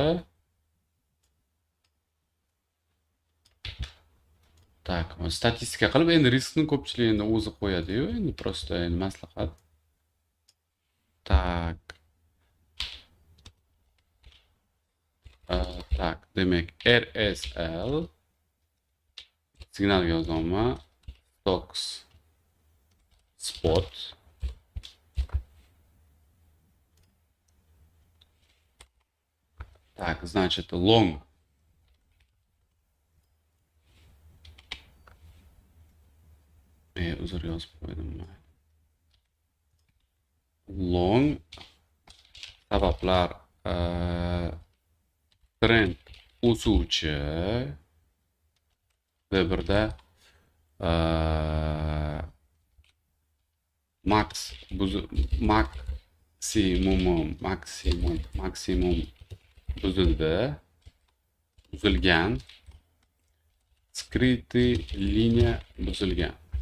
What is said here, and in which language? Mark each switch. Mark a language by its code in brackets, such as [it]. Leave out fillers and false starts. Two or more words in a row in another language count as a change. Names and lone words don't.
[uz] Tak, statistika qilib endi riskni ko'pchilik endi o'zi qo'yadi-yu, endi prosta endi maslahat. Tak. Tak, demak RSL signal yozaman. [en] Stocks spot. [ru] Так, значит, long. [uz] Uzr yozib qo'ydim. Long sabablar trend o'suvchi D1da maksimum buzilgan, [ru] skrytый liniya [uz] buzilgan.